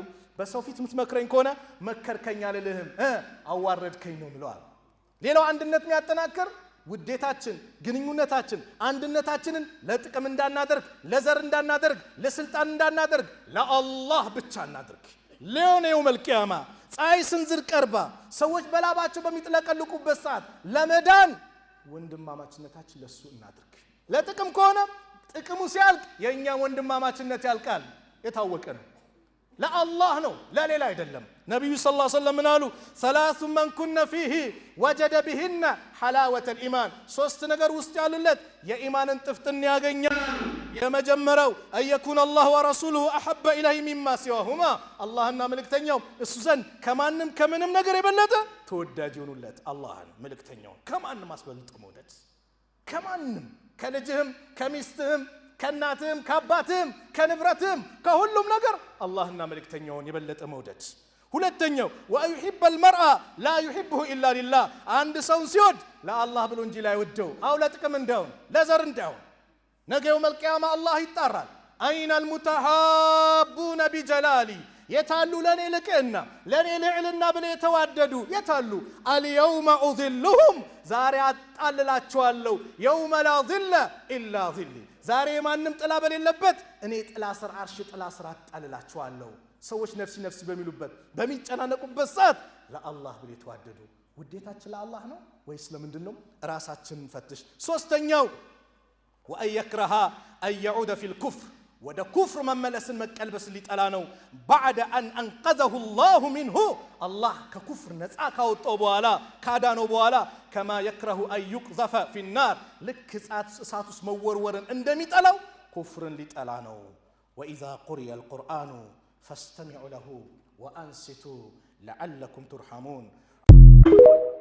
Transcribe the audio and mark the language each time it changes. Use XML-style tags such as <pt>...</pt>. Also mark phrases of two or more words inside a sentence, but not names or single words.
<am>በሰው ፊት የምትመክረኝ ከሆነ መከርከኝ አልልህም አዋረድከኝ ነው ብለዋል። ሌላው አንድነት የሚያጠናክር ውዴታችን፣ ግንኙነታችን፣ አንድነታችንን ለጥቅም እንዳናደርግ፣ ለዘር እንዳናደርግ፣ ለስልጣን እንዳናደርግ ለአላህ ብቻ እናድርግ።</am> <ar>ليوم القيامة</ar> <am>ፀሐይ ስንዝር ቀርባ ሰዎች በላባቸው በሚጥለቀልቁበት ሰዓት ለመዳን ወንድማማችነታችን ለሱ እናድርግ። ለጥቅም ከሆነ ጥቅሙ ሲያልቅ የኛ ወንድማማችነት ያልቃል። የታወቀ ነው። ለአላህ ነው ለሌላ አይደለም። ነብዩ</am> <ar>صلى الله عليه وسلم</ar> <am>አሉ</am> <ar>ثلاث من كن فيه وجد بهن حلاوة الإيمان</ar> <am>ሶስት ነገር ውስጥ ያሉለት የኢማንን ጥፍጥና ያገኛል። የመጀመሪያው</am> <ar>أيكون الله ورسوله أحب إليه مما سواهما</ar> <am>አላህና መልእክተኛው እሱ ዘንድ ከማንም ከምንም ነገር የበለጠ ተወዳጅ ይሆኑለት። አላህን መልእክተኛው ከማንም አስበልጦ መውደድ ከማንም ከልጅህም ከሚስትህም ከናትህም ከአባትህም ከንብረትህም ከሁሉም ነገር አላህና መልእክተኛውን የበለጠ መውደድ። ሁለተኛው ወዩሂበ</am> <ar>المرء لا يحبه الا لله</ar> <am>አንድ ሰው ሲወድ ለአላህ ብሎ እንጂ ላይ ወደው አው ለጥቅም እንዳውን ለዘር እንዳውን ነገ የውም القيامة አላህ ይጣራል። አይነ</am> <ar>المتحابون بجلالي</ar> <am>የታሉ ለኔ ልቅና ለኔ ልዕልና ብለው የተዋደዱ የታሉ?</am> <ar>اليوم أظلهم</ar> <am>ዛሬ አጣልላቸዋለሁ።</am> <ar>يوم لا ظل إلا ظلي</ar> <am>ዛሬ ማንም ጥላ በሌለበት እኔ ጥላ ስር አርሽ ጥላ ስር አጣልላቸዋለሁ። ሰዎች</am> <ar>نفسي نفسي</ar> <am>በሚሉበት በሚጨናነቁበት ሰዓት ለአላህ ብለው የተዋደዱ ውዴታችን ለአላህ ነው ወይስ ለምንድን ነው? ራሳችንን ፈትሽ። ሶስተኛው</am> <ar>وأن يكره أن يعود في الكفر</ar> <am>ወደ ኩፍር መመለስን መቀልበስ ሊጠላ ነው።</am> <ar>بعد ان انقذه الله منه</ar> <am>አላህ ከኩፍር ነፃ ካወጣው በኋላ ካዳነው በኋላ</am> <ar>كما يكره ان يقذف في النار</ar> <am>ልክ እሳት ውስጥ መወርወርን እንደሚጠላው ኩፍርን ሊጠላ ነው።</am> <ar>واذا قرئ القرآن فاستمعوا له وانصتوا لعلكم ترحمون</ar>